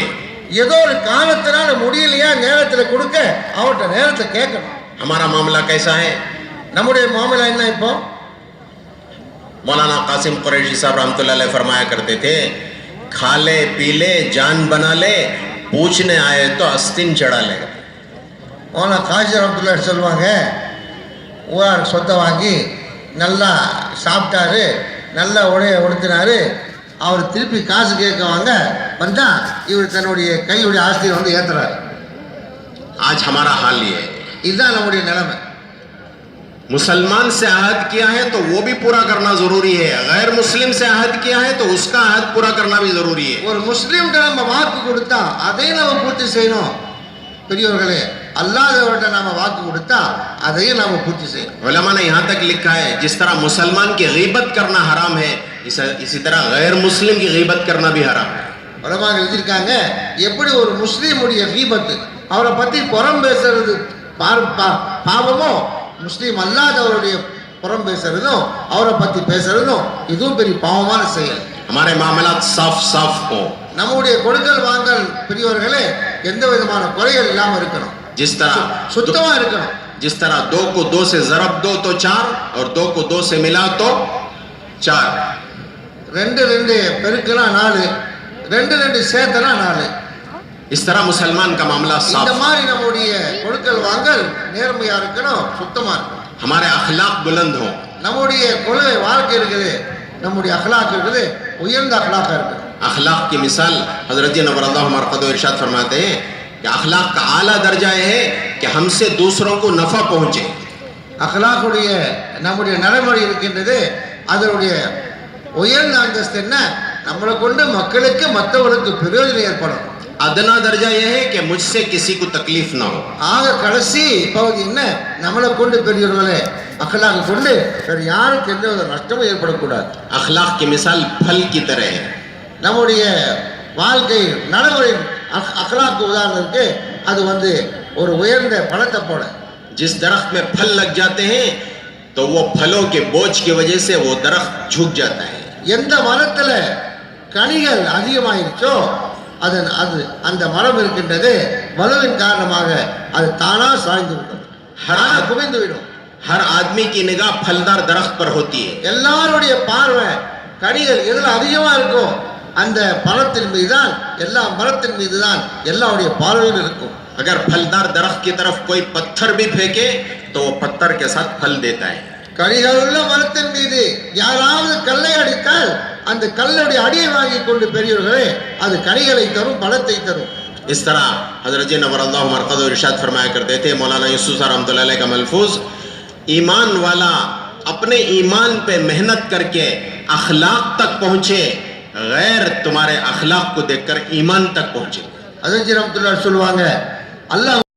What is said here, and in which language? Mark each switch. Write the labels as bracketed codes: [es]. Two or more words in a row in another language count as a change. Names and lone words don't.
[ta] ஏதோ ஒரு காலத்தினால முடியலையா நேரத்தில் கொடுக்க அவர்கிட்ட நேரத்தை கேட்கணும்। [hi] हमारा मामला कैसा है? [ta] நம்முடைய மாமலா என்ன? இப்போ [hi] मौलाना कासिम कुरैशी साहब रहमतुल्लाह अलैह फरमाया करते थे, खा ले पी ले जान बना ले, पूछने आए तो अस्तिन चढ़ा ले। [ta] மௌலானா காசி ரஹ்மத்துல்லாஹி சொல்லுவாங்க, ஊரார் சொத்தை வாங்கி நல்லா சாப்பிட்டாரு, நல்லா உடைய உடுத்தினாரு, அவர் திருப்பி காசு கேட்கவாங்க வந்தா இவர் தன்னுடைய கையுடைய ஆஸ்தியை ஏற்றுறாரு। [hi] आज हमारा हाल ये है। [ta] இதுதான் நம்முடைய நிலைமை। [hi] मुसलमान से आहद किया है तो वो भी पूरा करना जरूरी है, गैर मुस्लिम से आहद किया है तो उसका आहद पूरा करना भी जरूरी है। [ta] ஒரு முஸ்லிம்கிட்ட நம்ம வாக்கு கொடுத்தா அதையும் நம்ம பூர்த்தி செய்யணும்। பெரியவர்களே, அல்லாதவர்கிட்ட நாம வாக்கு கொடுத்தா அதையும் நாம பூர்த்தி செய்யணும்। [hi] उलमा ने यहाँ तक लिखा है, जिस तरह मुसलमान की गीबत करना हराम है, इसी तरह गैर मुस्लिम की गीबत करना भी हराम है। [ta] உலமாக்கள் எழுதியிருக்காங்க, எப்படி ஒரு முஸ்லீமுடைய கீபத்து, அவரை பத்தி புறம் பேசுறது பாவமோ, முஸ்லீம் அல்லாதவருடைய புறம் பேசுறதும் அவரை பத்தி பேசுறதும் இதுவும் பெரிய பாவமான செயல்। [hi] हमारे मामलात साफ साफ हो। [ta] நம்முடைய கொடுக்கல் வாங்கல் பெரியவர்களே எந்த விதமான குறைகள் இல்லாம இருக்கணும், [hi] जिस तरह [ta] சுத்தமா இருக்கணும்। [hi] जिस तरह 2 को 2 से ज़रब दो तो 4 और 2 को 2 से मिला तो 4। [ta] 2 2 பெருக்குனா 4, 2 2 சேர்த்தனா 4। [hi] इस तरह मुसलमान का मामला साफ। [ta] இந்த மாதிரி நம்முடைய கொடுக்கல் வாங்கல் நேர்மையா இருக்கணும், சுத்தமா இருக்கணும்। [hi] हमारे अखलाक बुलंद हो। [ta] நம்முடைய கொள்கை வாழ்க்கை இருக்குது, நம்முடைய அக்லாக் இருக்குது, உயர்ந்த அக்லாக்கா இருக்குது। [hi] अखलाक की मिसाल हजरत जी नवर अल्लाह मरकदो इरशाद फरमाते हैं कि अखलाक का आला दर्जा है कि हमसे दूसरों को नफा पहुंचे। [ta] அக்லாக்குடைய நம்முடைய நடைமுறை இருக்கின்றது, அதனுடைய உயர்ந்த அந்தஸ்து என்ன, நம்மளை கொண்டு மக்களுக்கு மற்றவர்களுக்கு பிரயோஜனம் ஏற்படும்। [hi] अदना दर्जा यह है कि मुझसे किसी को तकलीफ ना हो। [ta] ஆக கடைசி பகுதி என்ன, நம்மளை கொண்டு பெரியவர்களே அக்லாக் கொண்டு வேறு யாருக்கு எந்த வித நஷ்டமும் ஏற்படக்கூடாது। [hi] अखलाक की मिसाल फल की तरह है। [ta] நம்முடைய வாழ்க்கை நடைமுறை அக்லாக்கு உதாரணத்துக்கு அது வந்து ஒரு உயர்ந்த பழத்தை போல. [hi] जिस दरख्त में फल लग जाते हैं तो वो फलों के बोझ की वजह से वो दरख्त झुक जाता है. [ta] எந்த மரத்துல கனிகள் அதிகமாயிருச்சோ அதன் அது அந்த மரம் இருக்கின்றது வலுவின் காரணமாக அது தானா சாய்ந்து விடும், குவிந்து விடும். [hi] हर आदमी की निगाह फलदार दरख्त पर होती है. [ta] எல்லாருடைய பார்வை கனிகள் எதுல அதிகமா இருக்கும் அந்த பழத்தின் மீது தான், எல்லா மரத்தின் மீது தான் எல்லாருடைய பார்வையில் இருக்கும். [hi] अगर फलदार दरख्त की तरफ कोई पत्थर भी फेंके तो वो पत्थर के साथ फल देता है. [ta] கனிகள் உள்ள மரத்தின் மீது யாராவது கல்லை அடித்தால் அந்த கல்லுடைய அடியை வாங்கி கொண்டு பெரியவர்களே அது கனிகளை தரும், பழத்தை தரும். [hi] इस तरह हजरत जी नवरल्लाहु मरक़दहु इरशाद फरमाया करते थे, मौलाना यूसुफ रहमतुल्लाह अलैह का मलफूज, ईमान वाला अपने ईमान पे मेहनत करके अखलाक तक पहुंचे, गैर तुम्हारे अखलाक को देखकर ईमान तक पहुंचे. [ta] ஹஜ்ரத் ரஹ்மத்துல்லாஹி சொல்லுவாங்க, அல்லாஹ்